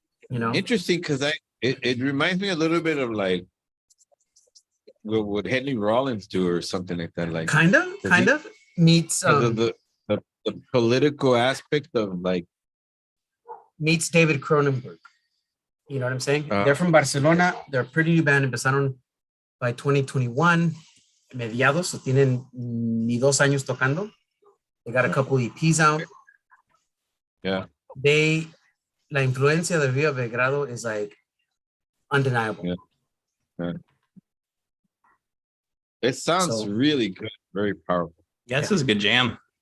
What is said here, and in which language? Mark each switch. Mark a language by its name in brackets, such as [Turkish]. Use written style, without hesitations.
[English] Interesting because it reminds me a little bit of like what Henry Rollins do or something like that. Like kind of meets the political aspect of meets David Cronenberg. You know what I'm saying? They're from Barcelona. They're a pretty new band. [Spanish] Empezaron by 2021, mediados, so tienen ni 2 años tocando. [English] They got a couple EPs out. Yeah. [Spanish] La influencia de Viva Belgrado is undeniable. [English] Yeah. It sounds really good, very powerful. Yeah, this is a good jam.